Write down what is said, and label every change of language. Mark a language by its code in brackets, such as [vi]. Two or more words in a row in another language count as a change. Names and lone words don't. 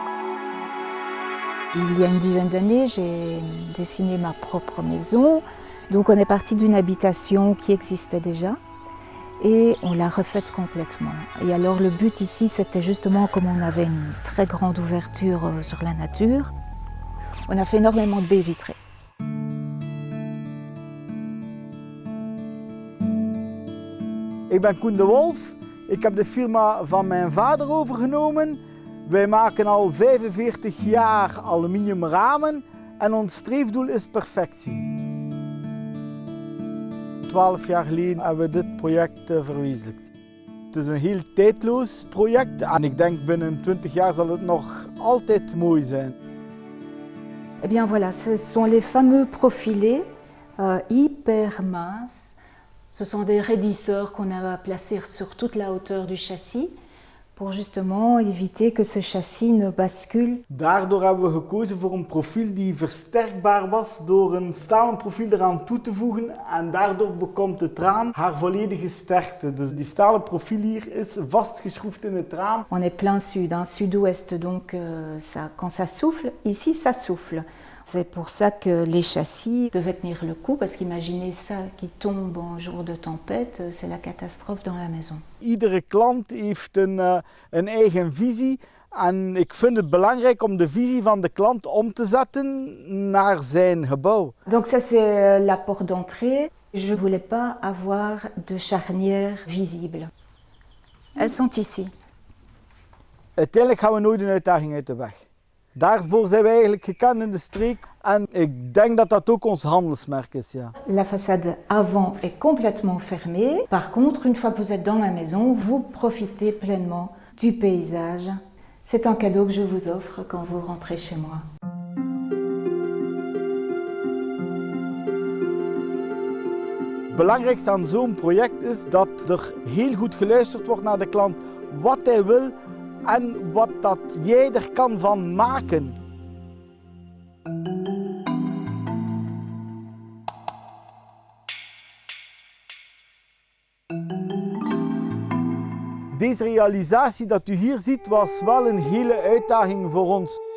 [fr] Il y a une dizaine d'années, j'ai dessiné ma propre maison. Donc on est parti d'une habitation qui existait déjà et on l'a refaite complètement. Et alors le but ici, c'était justement, comme on avait une très grande ouverture sur la nature, on a fait énormément de baies vitrées. [nl] Ik ben Koen de Wolf. Ik heb de firma van mijn vader overgenomen. Wij maken al 45 jaar aluminium ramen en ons streefdoel is perfectie. 12 jaar geleden hebben we dit project verwezenlijkt. Het is een heel tijdloos project en ik denk binnen 20 jaar zal het nog altijd mooi zijn. [fr] Eh bien voilà, ce sont les fameux profilés hyper minces. Ce sont des raidisseurs qu'on a placés sur toute la hauteur du châssis pour justement éviter que ce châssis ne bascule. [nl] Daardoor hebben we gekozen voor een profiel die versterkbaar was door een stalen profiel eraan toe te voegen en daardoor bekomt het raam haar volledige sterkte. Dus die stalen profiel hier is vastgeschroefd in het raam. [fr] On est plein sud, sud-ouest, donc quand ça souffle, ici ça souffle. C'est pour ça que les châssis devaient tenir le coup, parce qu'imaginez ça qui tombe en jour de tempête, c'est la catastrophe dans la maison. [nl] Iedere klant heeft een eigen visie en ik vind het belangrijk om de visie van de klant om te zetten naar zijn gebouw. [fr] Donc ça c'est la porte d'entrée. Je ne voulais pas avoir de charnière visible. Elles sont ici. [nl] Uiteindelijk gaan we nooit een uitdaging uit de weg. Daarvoor zijn we eigenlijk gekend in de streek en ik denk dat dat ook ons handelsmerk is. Ja. [fr] La façade avant est complètement fermée. Par contre, une fois que vous êtes dans ma maison, vous profitez pleinement du paysage. C'est un cadeau que je vous offre quand vous rentrez chez moi. [nl] Het belangrijkste aan zo'n project is dat er heel goed geluisterd wordt naar de klant, wat hij wil en wat dat jij er kan van maken. Deze realisatie dat u hier ziet was wel een hele uitdaging voor ons.